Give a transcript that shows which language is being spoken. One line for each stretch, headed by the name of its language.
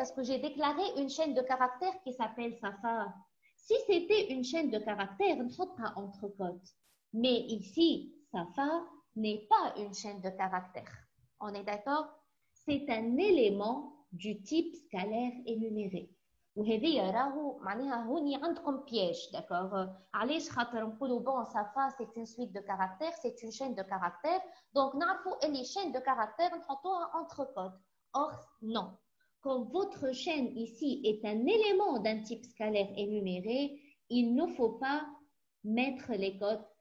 French: Est-ce que j'ai déclaré une chaîne de caractères qui s'appelle Safa? Si c'était une chaîne de caractères, on ne pas entre cotes. Mais ici, Safa n'est pas une chaîne de caractères. On est d'accord? C'est un élément du type scalaire énuméré.
Arabic: وهذه راهو معناها هوني عندكم
French: piège, d'accord?
Arabic: علاش خاطر نقولوا
French: bon Safa c'est une suite de caractères, c'est une chaîne de caractères. Donc
Arabic: نعرفوا اللي
French: chaîne de caractères
Arabic: نحطوها
French: entre codes. Or non. Comme votre chaîne ici est un élément d'un type scalaire énuméré, il ne faut pas mettre les codes.